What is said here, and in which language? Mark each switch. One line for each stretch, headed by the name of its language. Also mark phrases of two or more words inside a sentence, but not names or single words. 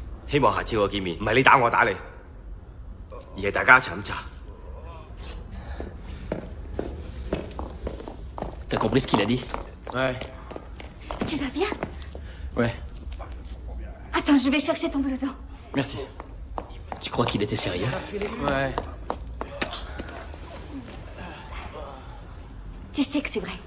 Cantonese: 希望下次我見面，唔係你打我打你，而係大家一齊飲茶。
French: T'as compris ce qu'il a dit? Ouais. Tu vas bien? Ouais, Attends, je vais chercher ton blouson. merci. Tu crois qu'il était sérieux? Ouais. Tu sais que c'est vrai.